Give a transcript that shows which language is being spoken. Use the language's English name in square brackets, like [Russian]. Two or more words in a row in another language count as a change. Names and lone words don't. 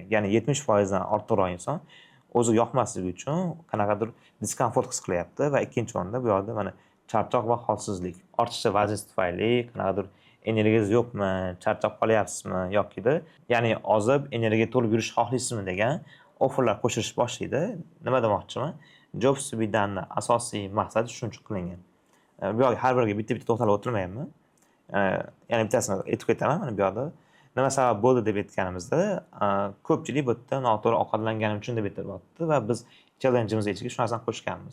[Uzbek] Ya'ni 70% dan ortiqroq inson o'ziga yoqmasligi uchun qanaqadir diskomfort his qilyapti va ikkinchi o'rinda bu yerda mana charchoq va holsizlik. Ortiqcha vazn tufayli qanaqadir energiyangiz yo'qmi, charchab qolyapsizmi yokida ya'ni ozib energiya to'lib yurish xohlaysizmi degan offerlar qo'shilish boshlaydi. Nima demoqchiman? [English] Jobs to be done'ni [Uzbek] asosiy maqsadi shuning uchun qilingan. Bu yoqqa har biriga bitta-bitta to'xtalib o'tirmayapman. Yana bittasini aytib ketaman mana bu yoqda. Nima sabab bo'ldi deb aytganimizda, ko'pchilik bu yerda noto'g'ri ovqatlanganim uchun deb aytyapti va biz challenge'imiz ichiga shu narsani qo'shganmiz.